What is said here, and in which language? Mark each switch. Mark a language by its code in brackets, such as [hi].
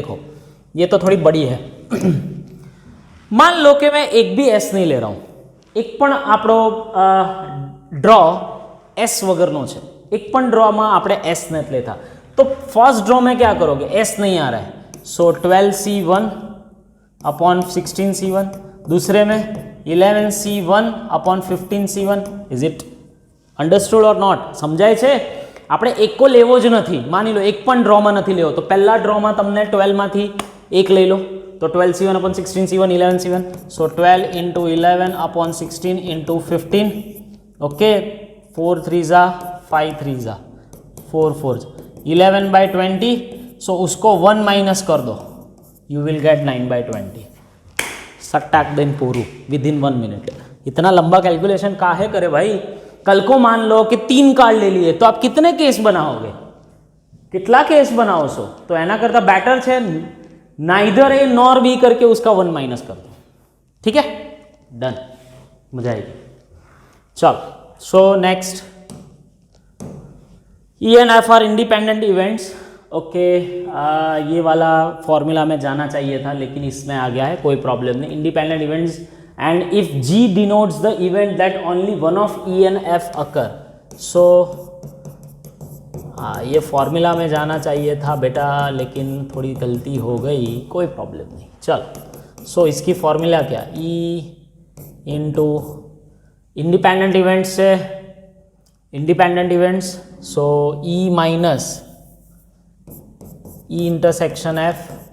[hi] देखो ये तो थोड़ी बड़ी है. मान लो कि मैं एक भी एस नहीं ले रहा हूं, [gu] एक पण आपणो ड्रॉ एस वगरनो है, एक पण ड्रॉ में आपणे एस नहीं लेता. [hi] तो फर्स्ट ड्रॉ में क्या करोगे? एस नहीं आ रहा है, सो 12C1 अपॉन 16C1, दूसरे में 11C1 upon 15C1. [en] Is it understood or not? [gu] समझाय छे? આપણે એકો લેવો જ નથી, માની લો એક પણ ડ્રોમાં નથી લેવો, તો પહેલા ડ્રોમાં તમને 12 માંથી એક લઈ લો, तो 12C1 अपॉन 16C1, 11C1. [en] So 12 into 11 upon 16 into 15. Okay, 4 3 5 3 4 4, 11/20. [hi] सो उसको 1 माइनस कर दो, यू विल गेट 9/20. सट्टाक दिन पूरू विद इन 1 मिनट. इतना लंबा कैलकुलेशन काहे करे भाई? कल को मान लो कि 3 कार्ड ले लिए, तो आप कितने केस बनाओगे? कितना केस बनाओ सो? तो [gu] एना करता [hi] बेटर है नाइदर ए नॉर बी करके उसका 1 माइनस कर दो. ठीक है, डन, मजा आएगी. चलो, so next ENF are independent events. Okay, ये वाला फॉर्मूला में जाना चाहिए था लेकिन इसमें आ गया है, कोई प्रॉब्लम नहीं. [en] Independent events and if G denotes the event that only one of ENF occur. [hi] सो हाँ, ये फॉर्मूला में जाना चाहिए था बेटा, लेकिन थोड़ी गलती हो गई, कोई प्रॉब्लम नहीं. चलो, सो इसकी फॉर्मूला क्या? E इंटू इंडिपेंडेंट इवेंट्स से इंडिपेंडेंट इवेंट्स, सो E minus E intersection F.